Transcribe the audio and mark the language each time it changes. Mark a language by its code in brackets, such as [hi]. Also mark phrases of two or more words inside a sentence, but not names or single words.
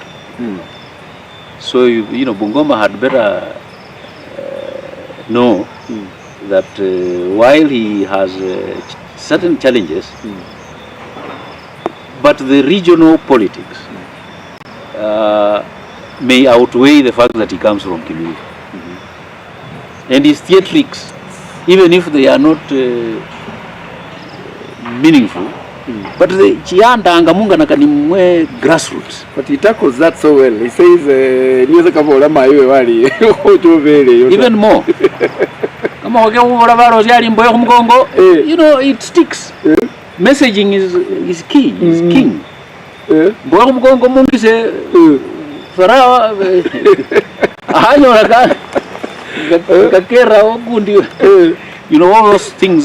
[en] So you know Bungoma had better know that while he has certain challenges, but the regional politics may outweigh the fact that he comes from Kimilili. And his theatrics, even if they are not meaningful, but the [luy] chianda angamunga nakanimwe [en] grassroots. But he tackles that so well. He says, even more. You know, it sticks. Messaging is key. Is king. You know, all those things.